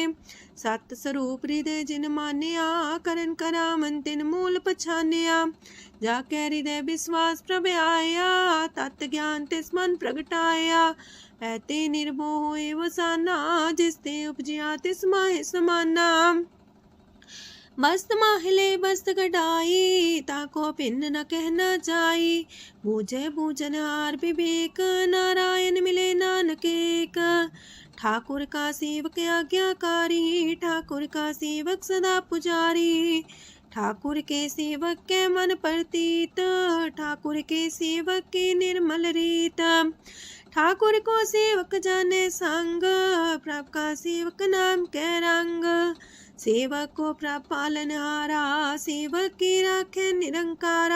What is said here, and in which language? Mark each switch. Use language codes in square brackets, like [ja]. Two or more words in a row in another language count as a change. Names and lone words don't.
[pa] ਸਤ ਸਰੂਪ ਹਿਰਦੈ ਜਿਨ ਮਾਨਿਆ ਕਰਨ ਕਰਾਮਨ ਤਿਨ ਮੂਲ ਪਛਾਨਿਆ ਜਾ ਕੈ ਹਿਰਦੈ ਬਿਸ੍ਵਾਸ ਪ੍ਰਭ ਆਇਆ ਤਤ ਗਿਆਨ ਤਿਸ ਮਨ ਪ੍ਰਗਟਾਇਆ ਐਤੇ ਨਿਰਭਉ ਹੋਇ ਵਸਾਨਾ ਜਿਸ ਤੇ ਉਪਜਿਆ ਤਿਸ ਮਾਹਿ ਸਮਾਨਾ। ਬਸਤ ਮਾਹਿਲੇ ਬਸਤ ਕਟਾਈ ਤਾ ਕਉ ਭਿੰਨ ਨ ਕਹਨਾ ਜਾਈ ਬੂਝੈ ਬੂਝਨ ਹਾਰ ਬਿਬੇਕ ਨਾਰਾਇਣ ਮਿਲੇ ਨਾਨਕ ਏਕ। ਠਾਕੁਰ ਕਾ ਸੇਵਕ ਆਗਿਆਕਾਰੀ ਠਾਕੁਰ ਕਾ ਸੇਵਕ ਸਦਾ ਪੂਜਾਰੀ ਠਾਕੁਰ ਕੇ ਸੇਵਕ ਕੈ ਮਨ ਪਰਤੀਤ ਠਾਕੁਰ ਕੇ ਸੇਵਕ ਕੀ ਨਿਰਮਲ ਰੀਤ। ਠਾਕੁਰ ਕਉ ਸੇਵਕ ਜਾਨੈ ਸੰਗ ਪ੍ਰਭ ਕਾ ਸੇਵਕ ਨਾਮ ਕੈ ਰੰਗ ਸੇਵਕ ਕਉ ਪ੍ਰਭ ਪਾਲਨਹਾਰਾ ਸੇਵਕ ਕੀ ਰਾਖੈ ਨਿਰੰਕਾਰਾ।